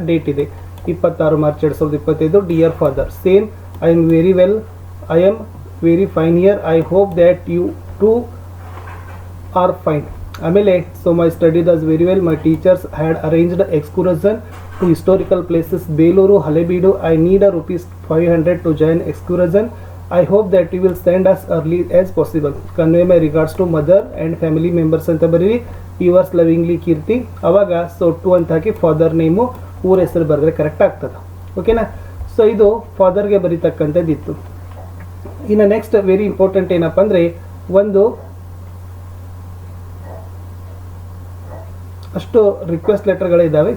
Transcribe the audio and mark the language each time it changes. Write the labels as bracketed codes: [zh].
[en] Date ಇದೆ 26 March 2025. Dear father, same I am very fine here. I hope that you too are fine. ಆಮೇಲೆ so my study does very well. My teachers had arranged excursion to historical places Belur Halebidu. I need a ₹500 to join excursion. I hope that you will send us early as possible. Convey my regards to mother and family members [kn] ಅಂತ ಬರೀರಿ. [en] yours lovingly Keerthi. [kn] ಅವಾಗ so 2 ಅಂತ ಹಾಕಿ father name ಊರ ಹೆಸರು ಬರೆದ್ರೆ correct ಆಗ್ತದೆ. ಓಕೆನಾ. So ಇದು ಫಾದರ್ಗೆ ಬರೀತಕ್ಕಂಥದ್ದಿತ್ತು. ಇನ್ನು ನೆಕ್ಸ್ಟ್ ವೆರಿ ಇಂಪಾರ್ಟೆಂಟ್ ಏನಪ್ಪ ಅಂದರೆ ಒಂದು ಅಷ್ಟು ರಿಕ್ವೆಸ್ಟ್ ಲೆಟರ್ಗಳಿದ್ದಾವೆ.